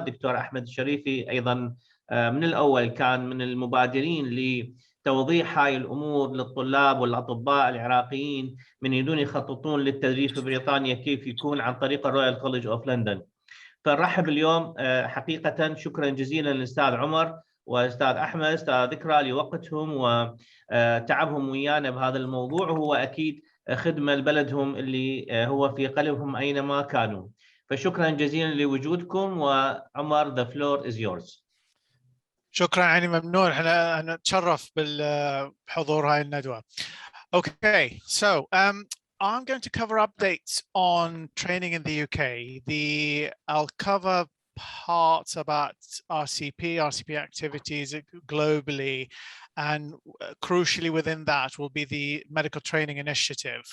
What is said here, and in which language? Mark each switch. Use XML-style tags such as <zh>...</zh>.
<ar>دكتور احمد الشريفي ايضا من الاول كان من المبادرين لتوضيح هاي الامور للطلاب والاطباء العراقيين من يريدون يخططون للتدريب في بريطانيا كيف يكون عن طريق الرويال كوليج اوف لندن. فنرحب اليوم حقيقة. شكرا جزيلا للأستاذ عمر وأستاذ أحمد أستاذ ذكرى لوقتهم وتعبهم ويانا بهذا الموضوع، وهو أكيد خدمة لبلدهم اللي هو في قلبهم أينما كانوا. فشكرا جزيلا لوجودكم.</ar> <en>وعمر the floor is yours.</en> <ar>شكرا، يعني ممنون. احنا نتشرف بالحضور هاي الندوة.</ar> <en>Okay, so I'm going to cover updates on training in the UK. I'll cover parts about RCP activities globally, and crucially within that will be the medical training initiative.</en>